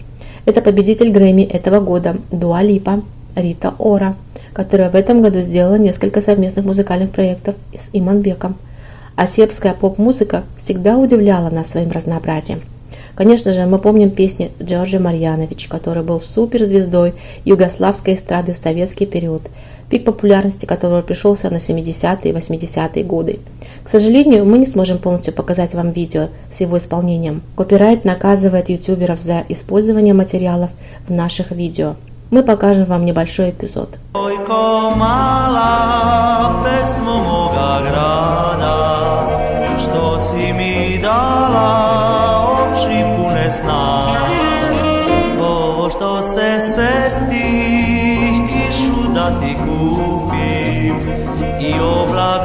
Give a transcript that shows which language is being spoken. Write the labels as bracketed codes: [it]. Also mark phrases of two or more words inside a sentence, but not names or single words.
[ru] Это победитель Грэмми этого года Дуа Липа, Рита Ора, которая в этом году сделала несколько совместных музыкальных проектов с Иманбеком. А сербская поп-музыка всегда удивляла нас своим разнообразием. Конечно же, мы помним песни Джорджа Марьянович, который был суперзвездой югославской эстрады в советский период, пик популярности которого пришелся на 70-е и 80-е годы. К сожалению, мы не сможем полностью показать вам видео с его исполнением. Копирайт наказывает ютуберов за использование материалов в наших видео. Мы покажем вам небольшой эпизод. [sr] Što se setih kišu da ti kupim I oblak